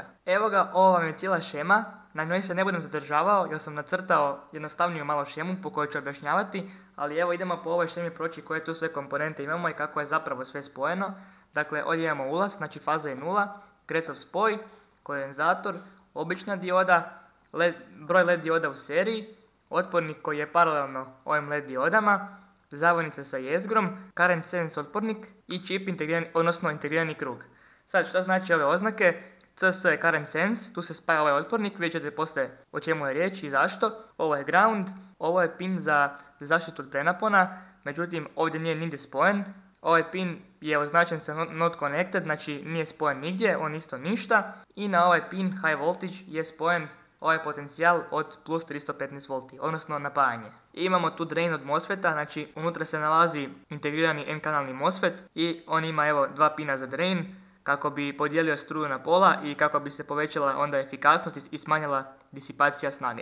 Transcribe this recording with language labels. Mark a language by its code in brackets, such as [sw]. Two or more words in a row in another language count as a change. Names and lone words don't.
[hr] Evo ga, ovo vam je cijela šema, na njoj se ne budem zadržavao jer sam nacrtao jednostavniju malo šemu po kojoj ću objašnjavati, ali evo idemo po ovoj šemi proći koje tu sve komponente imamo i kako je zapravo sve spojeno. Dakle, ovdje imamo ulaz, znači faza je 0, Grecov spoj, kondenzator, obična dioda, broj LED dioda u seriji, otpornik koji je paralelno ovim LED diodama, zavojnica sa jezgrom, [en] current sense [hr] otpornik i čip integrirani krug. Sad što znači ove oznake? CS je [en] current sense, [hr] tu se spaja ovaj otpornik, vidjet ćete poslije o čemu je riječ i zašto. Ovo je ground, ovo je pin za zaštitu od prenapona, međutim ovdje nije nigdje spojen. Ovaj pin je označen sa [en] not connected, [hr] znači nije spojen nigdje, on isto ništa. I na ovaj pin [en] high voltage [hr] je spojen ovaj potencijal od plus 315 V, odnosno napajanje. I imamo tu drain od MOSFET-a, znači unutra se nalazi integrirani N-kanalni MOSFET i on ima evo dva pina za drain kako bi podijelio struju na pola i kako bi se povećala onda efikasnost i smanjila disipacija snage.